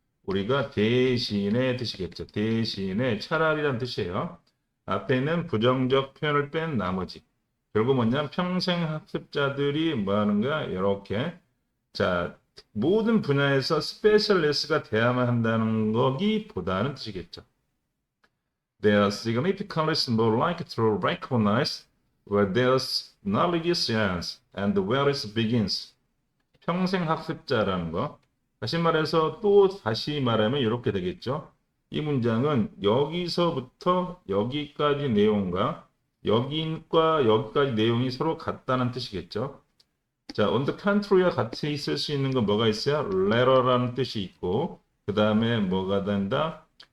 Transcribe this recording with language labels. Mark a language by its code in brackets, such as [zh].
[ko] 우리가 대신의 뜻이겠죠. 대신의 차라리란 뜻이에요. 앞에 있는 부정적 표현을 뺀 나머지. 결국 뭐냐? 평생 학습자들이 뭐 하는 거야? 이렇게. 자, 모든 분야에서 스페셜리스트가 돼야만 한다는 거기보다는 뜻이겠죠. [en] They are significantly more likely to recognize where their knowledge ends and where it begins. [ko] 평생 학습자라는 거. 다시 말해서 또 다시 말하면 이렇게 되겠죠. 이 문장은 여기서부터 여기까지 내용과 여기과 여기까지 내용이 서로 같다는 뜻이겠죠. 자, on the contrary와 같이 쓸 수 있는 건 뭐가 있어요? letter라는 뜻이 있고 그 다음에 뭐가 된다?